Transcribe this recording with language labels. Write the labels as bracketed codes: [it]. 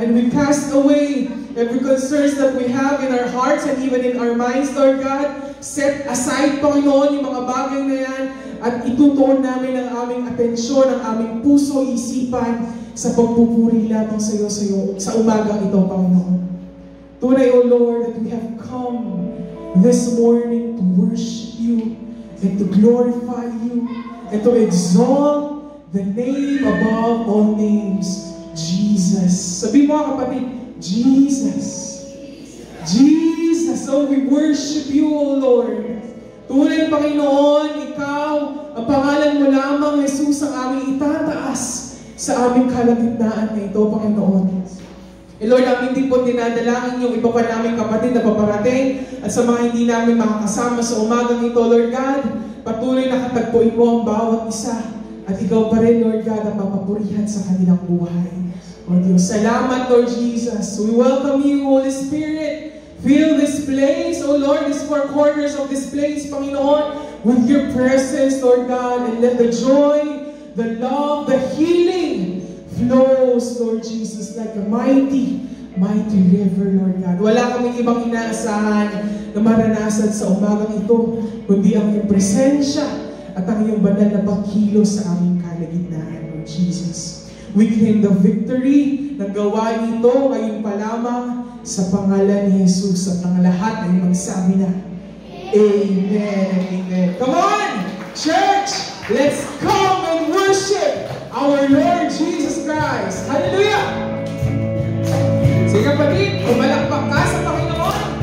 [en] And we cast away every concerns that we have in our hearts and even in our minds, Lord God. Set aside, [tl] Panginoon, yung mga bagay na yan at itutuon namin ang aming atensyon, ang aming puso, isipan sa pagpupuri lamang sa iyo sa umagang ito, Panginoon. [en] Tunay, O Lord, that we have come this morning to worship you and to glorify you and to exalt the name above all names, Jesus. [tl] Sabi mo, kapatid, Jesus. Jesus. [en] Oh, we worship you, O Lord. [tl] Tunay, Panginoon, ikaw, ang pangalan mo lamang, Jesus, ang aming itataas sa aming kalagitnaan na ito, Panginoon. Lord, namin din po dinadalangin yung iba pa namin kapatid na paparating at sa mga hindi namin makakasama sa umagang ito, Lord God, patuloy na katagpuin mo ang bawat isa at ikaw pa rin, Lord God, ang papapurihan sa kanilang buhay. O Diyos, salamat, [en] Lord Jesus. We welcome you, Holy Spirit. Fill this place, O Lord, these four corners of this place, Panginoon, with your presence, Lord God, and let the joy, the love, the healing flows, Lord Jesus, like a mighty river, Lord God. [tl] Wala kaming ibang inaasahan na maranasan sa umagang ito, kundi ang iyong presensya at ang iyong banal na pagkilos sa aming kalagitnaan, Lord Jesus. [en] We claim the victory [tl] ng gawain ito ngayon pa lamang sa pangalan ni Jesus at ang lahat ay magsabi na, Amen and Amen. [en] Come on, church! Let's come and worship our Lord Jesus Christ. Hallelujah! [tl] Sige kapatid, pumalakpak ka sa Panginoon.